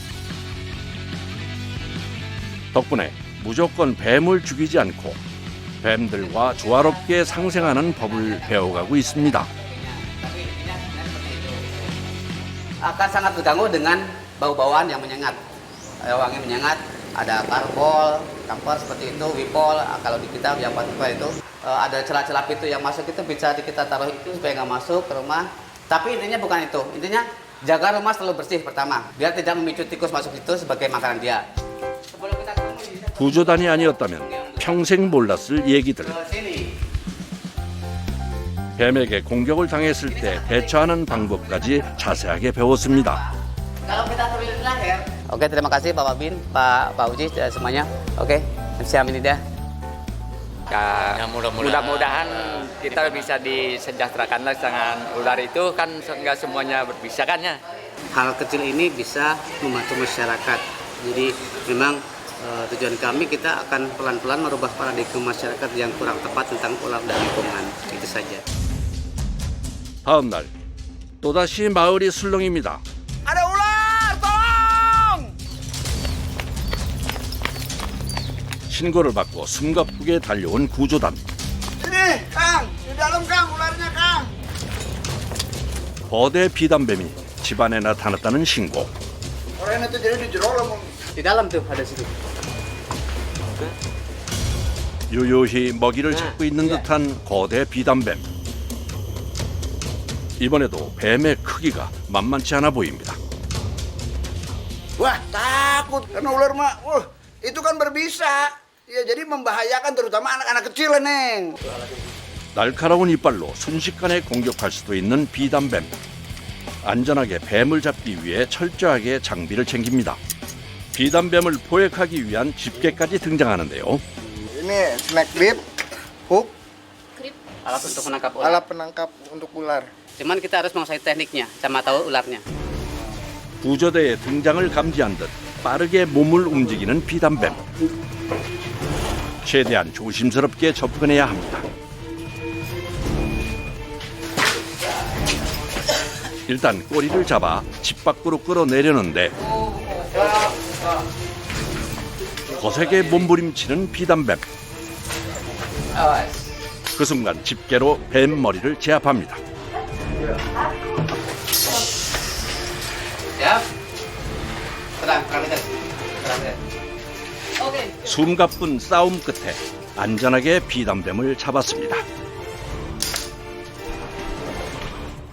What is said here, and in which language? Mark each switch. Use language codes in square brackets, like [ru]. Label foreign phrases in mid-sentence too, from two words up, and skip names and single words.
[ko] 덕분에 무조건 뱀을 죽이지 않고 뱀들과 조화롭게 상생하는 법을 배워가고 있습니다. [id] Akan sangat terganggu dengan bau-bauan yang menyengat. Wangi menyengat, ada karbol, kamper seperti itu, wipol. Kalau di kita yang itu ada celah-celah pintu yang masuk itu bisa kita taruh itu supaya nggak masuk ke rumah. Tapi intinya bukan itu. Intinya jaga rumah selalu bersih pertama, biar tidak memicu tikus masuk itu sebagai makanan dia. Sebelum kita ketemu [ko] 구조단이 아니었다면 평생 몰랐을 얘기들. [id] ke sini. [ko] 뱀에게 공격을 당했을 때 대처하는 방법까지 자세하게 배웠습니다. [id] Kalau kita terlilit lahir. Oke, terima kasih Bapak Bin, Pak Uji semuanya. Oke, siap ini dia. Ya, mudah-mudahan kita bisa disejahterakan lah dengan ular itu kan nggak semuanya berbisa kan ya. Hal kecil ini bisa membantu masyarakat. Jadi memang tujuan kami kita akan pelan-pelan merubah paradigma masyarakat yang kurang tepat tentang ular dan lingkungan. Itu saja. [ko] 다음 날 또다시 마을이 술렁입니다. [id] Ada ular, tolong! [ko] 신고를 받고 숨가쁘게 달려온 구조단. [id] Ini, Kang, di dalam Kang, ularnya Kang. [ko] 거대 비단뱀이 집안에 나타났다는 신고. [id] Orangnya tuh jadi di jero lah. Di dalam tuh ada situ. [ko] 유유히 먹이를 찾고 있는 듯한 거대 비단뱀. 이번에도 뱀의 크기가 만만치 않아 보입니다. [id] Wah, takut karena ular mah. Itu kan berbisa. Ya jadi membahayakan terutama anak-anak kecil, Neng. [ko] 날카로운 이빨로 순식간에 공격할 수도 있는 비단뱀. 안전하게 뱀을 잡기 위해 철저하게 장비를 챙깁니다. 비단뱀을 포획하기 위한 집게까지 등장하는데요. [id] Ini snack bit, hook, Alat untuk menangkap ular. alat penangkap untuk ular. Cuman kita harus menguasai tekniknya, sama tahu ularnya. [ko] 구조대의 등장을 감지한 듯 빠르게 몸을 움직이는 비단뱀. 최대한 조심스럽게 접근해야 합니다. 일단 꼬리를 잡아 집 밖으로 끌어내려는데 거세게 몸부림치는 비단뱀. 그 순간 집게로 뱀 머리를 제압합니다. [id] Siap. Tenang, tenang. Oke. [ko] 숨가쁜 싸움 끝에 안전하게 비단뱀을 잡았습니다.